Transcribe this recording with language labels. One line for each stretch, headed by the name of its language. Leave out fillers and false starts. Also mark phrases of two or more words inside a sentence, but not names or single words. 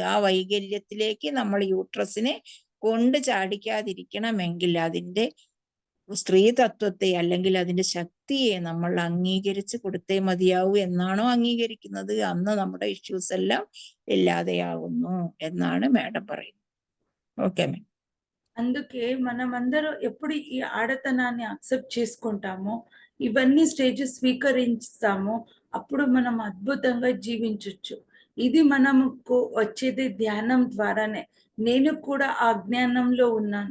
Malayalam: ആ വൈകല്യത്തിലേക്ക് നമ്മൾ യൂട്രസിനെ കൊണ്ട് ചാടിക്കാതിരിക്കണമെങ്കിൽ അതിന്റെ സ്ത്രീ തത്വത്തെ അല്ലെങ്കിൽ അതിന്റെ ശക്തിയെ നമ്മൾ അംഗീകരിച്ച് കൊടുത്തേ മതിയാവൂ. എന്നാണോ അംഗീകരിക്കുന്നത് അന്ന് നമ്മുടെ ഇഷ്യൂസ് എല്ലാം ഇല്ലാതെയാകുന്നു എന്നാണ് മാഡം പറയുന്നത്.
English: okay ma'am.
Telugu: అందుకే మనమందరం ఎప్పుడు ఈ ఆడతనాన్ని యాక్సెప్ట్ చేసుకుంటామో, ఇవన్నీ స్టేజెస్ స్వీకరిస్తామో, అప్పుడు మనం అద్భుతంగా జీవించొచ్చు. ఇది మనకు వచ్చేది ధ్యానం ద్వారానే. నేను కూడా ఆ జ్ఞానంలో ఉన్నాను.